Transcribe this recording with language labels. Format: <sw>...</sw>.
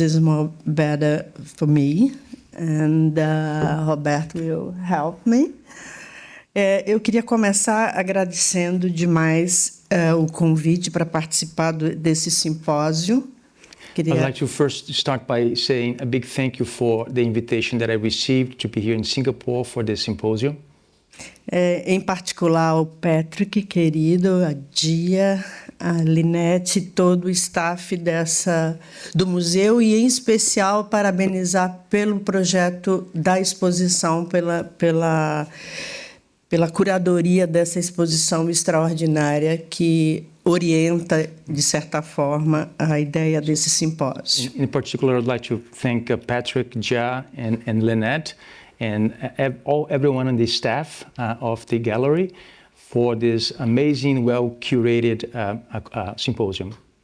<en>It's more better for me, and Roberto will help me.</en> <pt>Eu queria começar agradecendo demais o convite para participar desse simpósio.</pt> <en>I'd like to first start by saying a big thank you for the invitation that I received to be here in Singapore for this symposium.</en> <pt>Em particular ao Patrick, querido, a Dia, a Linete, todo o staff do museu e, em especial, parabenizar pelo projeto da exposição, pela curadoria dessa exposição extraordinária que orienta, de certa forma, a ideia desse simpósio.</pt> <en>In particular, I'd like to thank Patrick, Jia, and Lynette, and everyone on the staff of the gallery for this amazing, well-curated symposium.</en>